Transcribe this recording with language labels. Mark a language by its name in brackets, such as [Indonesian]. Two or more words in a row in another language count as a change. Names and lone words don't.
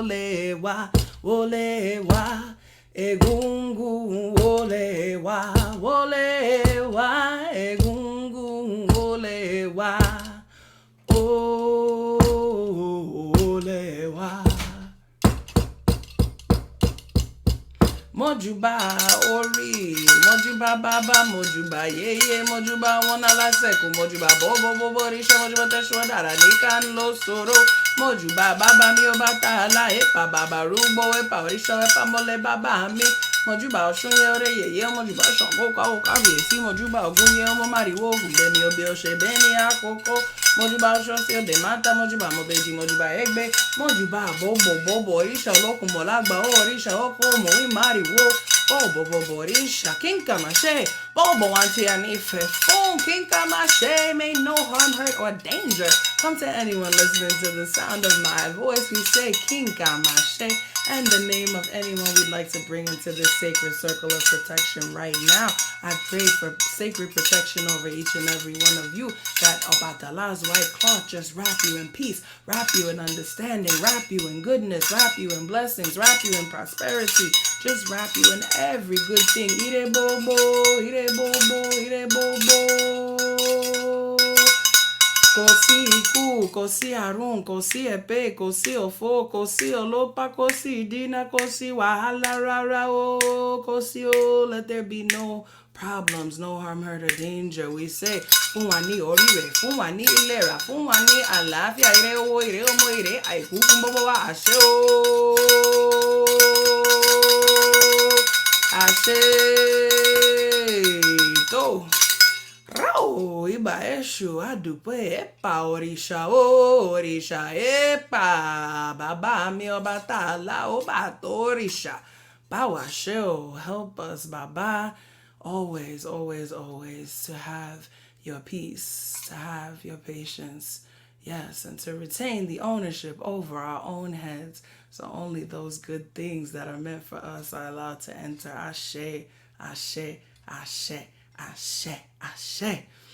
[Yoruba] egungun, egungun, Mojuba ori, mojuba baba, mojuba yeye, mojuba wana la seku, mojuba bobo risha, mojuba teshwa dara nikan lo soro, mojuba baba mi Obatala, epa baba rubo, epa risha, epa mole baba mi, mojuba oshunye ore yeye, mojuba shongo ka viesi, mojuba ogunye omo mariwo, gumbe mi obi oshe beni akoko, mojuba oshosio de mata, mojuba mobeji, mojuba egbe, mojuba bobo risha olokun molagba o risha oko mo imari bobo risha kinka mashe bobo wanti anife phone kinka mashe. [English] May no harm, hurt, or danger come to anyone listening to the sound of my voice. We say [Yoruba] kinka mashe [English] and the name of anyone we'd like to bring into this sacred circle of protection right now. I pray for sacred protection over each and every one of you, that Obatala's white cloth just wrap you in peace, wrap you in understanding, wrap you in goodness, wrap you in blessings, wrap you in prosperity, just wrap you in every good thing. [Yoruba] Ire bobo, ire bobo, ire bobo. Kosi iku, kosi arun, kosi epe, kosi ofo, kosi olopa, kosi dina, kosi wahala rara o, kosi o. [English] Let there be no problems, no harm, hurt, or danger. We say, [Yoruba] fún wa ní oríire, fún wa ní ìlera, fún wa ní àlàáfíà, ire owó, ire ọmọ, ire àìkú fún gbogbo wa, àṣẹ o. Àṣẹ tó. Rao iba eshu adupe epa orisha epa baba mi Obatala obato orisha bawashe. [English] Help us baba always to have your peace, to have your patience, yes, and to retain the ownership over our own heads, so only those good things that are meant for us are allowed to enter. [Yoruba] Ashe, ashe, ashe, ashe, ashe.